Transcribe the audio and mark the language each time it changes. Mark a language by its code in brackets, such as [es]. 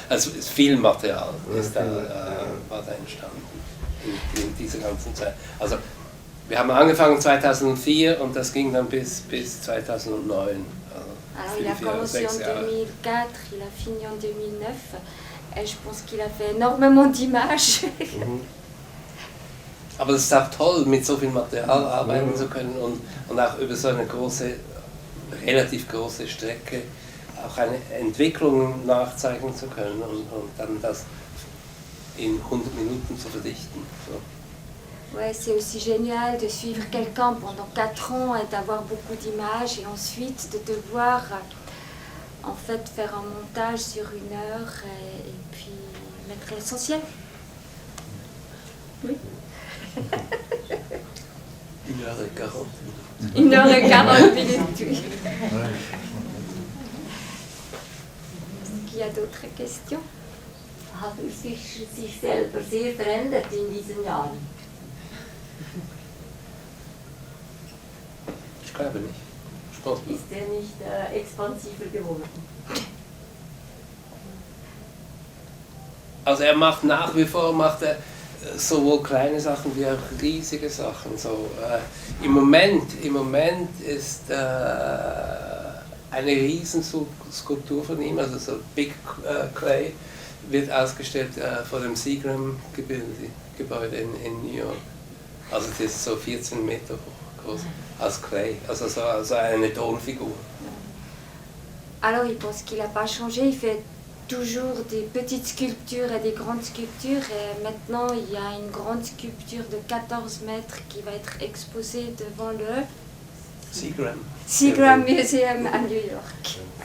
[de] Also viel Material war da entstanden in dieser ganzen Zeit. Also wir haben angefangen 2004 und das ging dann bis 2009. [fr] Alors il a commencé en 2004, il a fini en 2009 et je pense qu'il a fait énormément d'images. [de] Aber es ist auch toll, mit so viel Material arbeiten zu können und auch über so eine relativ große Strecke auch eine Entwicklung nachzeichnen zu können und dann das in 100 Minuten zu verdichten. So. [fr] Ouais, c'est aussi génial de suivre quelqu'un pendant 4 ans et d'avoir beaucoup d'images et ensuite de devoir en fait faire un montage sur 1 heure et puis mettre l'essentiel. Oui. 1 heure et 40 minutes. 1 heure et 40 minutes, oui. Est-ce qu'il y a d'autres questions? [de] Hat Urs Fischer sich selber sehr verändert in diesen Jahren? Ich glaube nicht. Spaß. Ist er nicht expansiver geworden? Also er macht nach wie vor sowohl kleine Sachen wie auch riesige Sachen. So, im Moment ist eine Riesenskulptur von ihm, also so Big Clay, wird ausgestellt vor dem Seagram-Gebäude in New York. Also das ist so 14 Meter groß, als Klei, also so eine Tonfigur. [fr] Alors il pense qu'il n'a pas changé, il fait toujours des petites sculptures et des grandes sculptures. Et maintenant il y a une grande sculpture de 14 mètres qui va être exposée devant le Seagram Museum à New York.